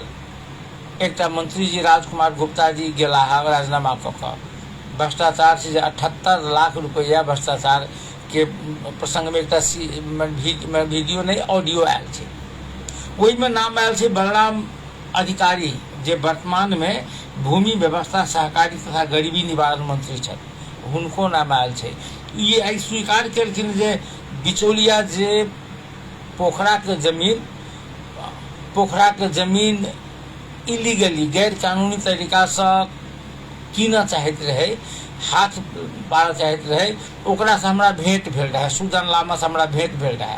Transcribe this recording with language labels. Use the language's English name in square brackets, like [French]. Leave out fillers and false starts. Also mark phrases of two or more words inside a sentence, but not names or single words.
[Maithili] एकटा मंत्री जी राजकुमार गुप्ता जी गेला राजीनामा कऽ कऽ भ्रष्टाचार से 78 लाख रुपया भ्रष्टाचार के प्रसंग में एकटा वीडियो नहीं ऑडियो आयल छै। ओहि में नाम आयल छै बलराम अधिकारी, जे वर्तमान में भूमि व्यवस्था सहकारी तथा गरीबी निवारण मंत्री छथि, हुनको नाम आयल छै। ये आई स्वीकार केलखिन जे बिचौलिया जे पोखरा के जमीन इलीगली गैर कानूनी तरीका से कीनऽ चाहैत रहे, हाथ पाड़ऽ चाहैत रहे, ओकरा से हमरा भेंट भेल रहे, सुदन लामा से हमरा भेंट भेल रहे।